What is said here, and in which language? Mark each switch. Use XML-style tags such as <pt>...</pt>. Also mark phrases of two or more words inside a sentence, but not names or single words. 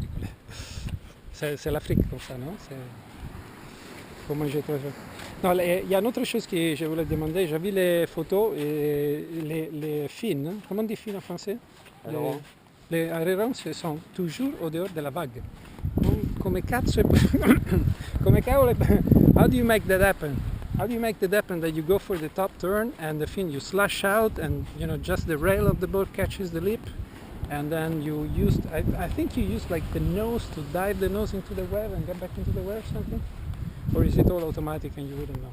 <fr>C'est l'Afrique comme ça, non? Faut manger très bien. Non, il y a une autre chose que je voulais demander. J'ai vu les photos et les fins. Comment on dit fins en français? Alors, Les ailerons sont toujours au dehors de la vague.</fr> <it>Come cazzo come cavolo</it> <en>how do you make that happen? How do you make that happen that you go for the top turn and the fin you slash out and just the rail of the boat catches the lip and then you use I think you use like the nose to dive the nose into the wave and get back into the wave or something? Or is it all automatic and you wouldn't know?</en>